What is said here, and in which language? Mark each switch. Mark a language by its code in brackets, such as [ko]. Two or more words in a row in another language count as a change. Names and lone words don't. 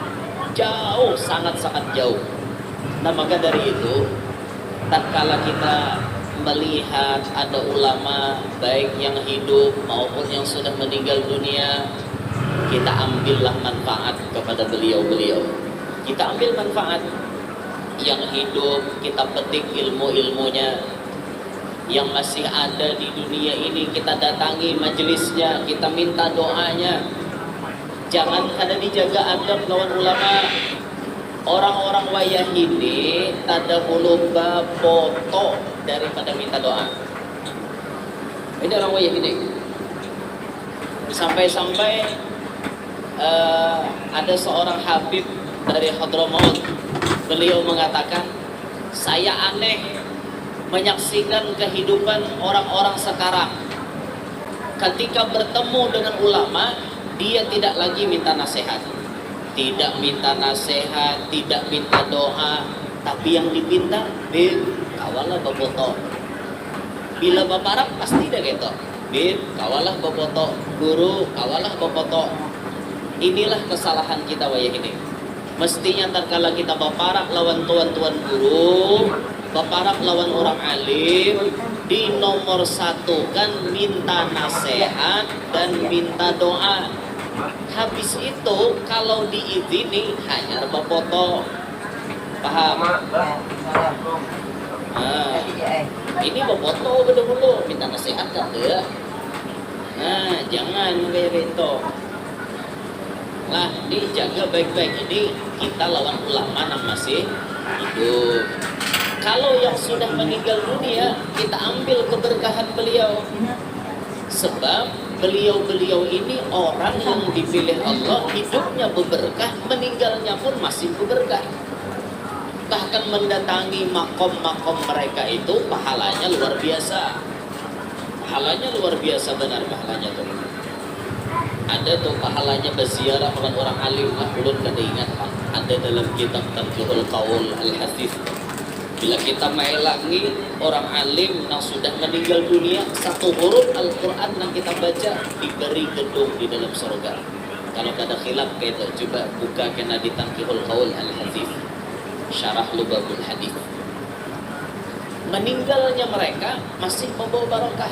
[id] Jauh, sangat-sangat jauh. Nah maka dari itu, tatkala kita melihat ada ulama baik yang hidup maupun yang sudah meninggal dunia, kita ambillah manfaat kepada beliau-beliau. Kita ambil manfaat. Yang hidup kita petik ilmu-ilmunya, yang masih ada di dunia ini kita datangi majelisnya, kita minta doanya. [bjn] Jangan kada dijaga adab lawan ulama. Orang-orang wayah ini tada huluba foto daripada minta doa. [id] Ini orang wayah ini. Sampai-sampai ada seorang habib dari Hadramaut, beliau mengatakan, saya aneh menyaksikan kehidupan orang-orang sekarang. Ketika bertemu dengan ulama, dia tidak lagi minta nasihat, tidak minta nasihat, tidak minta doa, tapi yang dipinta, [bjn] Bib, kawalah baboto. Bila baparak pasti dah gitu, Bib, kawalah baboto. Guru, kawalah baboto. Inilah kesalahan kita wayah ini. Mestinya tatkala kita baparak lawan tuan-tuan guru, baparak lawan orang alim, [id] di nomor satu kan minta nasihat dan minta doa. Habis itu kalau diizini hanya foto. Paham? Nah, ini foto betul-betul minta nasihat kan dia. Nah, jangan kayak gitu. Lah, dijaga baik-baik. Ini kita lawan ulama yang masih hidup. Kalau yang sudah meninggal dunia, kita ambil keberkahan beliau. Sebab beliau-beliau ini orang yang dipilih Allah, hidupnya berberkah, meninggalnya pun masih berberkah. Bahkan mendatangi makom-makom mereka itu pahalanya luar biasa. Pahalanya luar biasa, benar pahalanya tuh. [bjn] Ada tuh pahalanya berziarah dengan orang alim lah, ulun kada ingat Pak. [id] Ada dalam kitab Tanqihul Qaul Al-Hasif. Bila kita melangi orang alim yang sudah meninggal dunia, satu huruf Al-Quran yang kita baca diberi gedung di dalam surga. Kalau ada khilaf kita coba buka kena di Tanqihul Qaul Al-Hasif, Syarah Lubabul Hadith. Meninggalnya mereka masih membawa barokah.